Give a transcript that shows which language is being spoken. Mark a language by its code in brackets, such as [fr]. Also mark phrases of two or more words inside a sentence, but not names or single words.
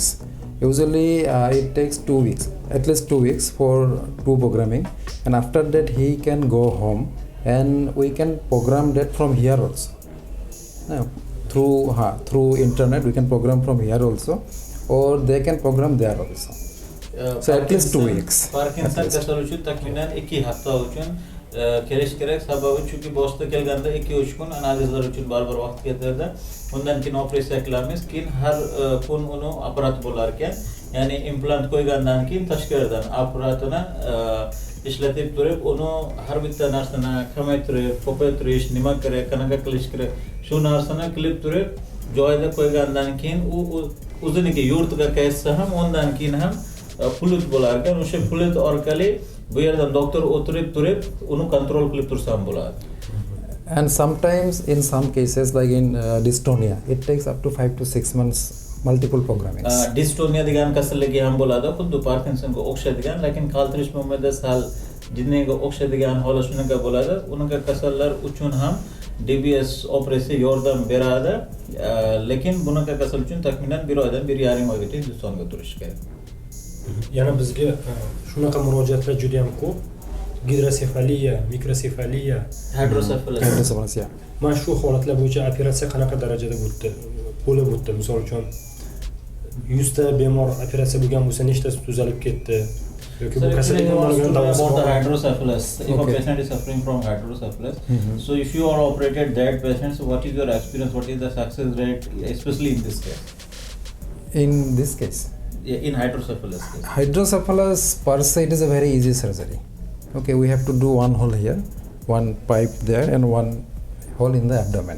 [en] Usually it takes 2 weeks, at least 2 weeks for 2 programming, and after that he can go home and we can program that from here also. Through internet we can program from here also, or they can program there also. So at least 2 weeks. [uz] Parkinson kasali uchun taxminan 2 hafta uchun kelish kerak. Sababi chunki boshda kelganda 2-3 kun analizlar uchun baribir vaqt ketadi. Undan keyin operatsiya qilamiz. Keyin har kun uni apparat bo'lar ekan. Ya'ni implant qo'ygandan keyin tashqaridan apparatini ishlatib turib, uni har bitta narsani kamaytirib, ko'paytirish, nima kerak, qanaqa qilish kerak, shu narsani qilib turib, joyda qo'ygandan keyin u o'ziniki yurtiga qaytsa ham ondan keyin ham pulut bo'lar ekan. O'sha pulut orqali bu yerdan doktor o'tirib turib uni kontrol qilib tursa ham bo'ladi. [en] And sometimes in some cases like in dystonia it takes up to 5 to 6 months multiple programmings. [uz] Dystonia degan kasalligi ham bo'ladi, xuddi Parkinsonga o'xshaydigan, lekin qaltirish mo'mada sal jinniga o'xshaydigan holat shunaqa bo'ladi. Unaqa kasallar uchun ham DBS operatsiya yordam beradi, lekin bunaqa kasal uchun taxminan 1 oydan 1,5 oygacha Hindustonga turish kerak. Yana bizga shunaqa murojaatlar juda ham ko'p. Gidrosefaliya, mikrosefaliya, [en] Hydrocephalus, yeah. [uz] Mana shu holatlar bo'yicha operatsiya qanaqa darajada bo'lib o'tdi? Misol uchun 100 ta bemor operatsiya bo'lgan bo'lsa, nechtasi tuzalib ketdi? Yoki bu kasallikni bo'lgan davosi bormi? Hydrocephalus. [en] If a patient is suffering from hydrocephalus, so if you are operated that patient, so what is your experience? What is the success rate, especially in this case? In this case? Yeah, in hydrocephalus case. Hydrocephalus per se it is a very easy surgery. Okay, we have to do one hole here, one pipe there and one hole in the abdomen.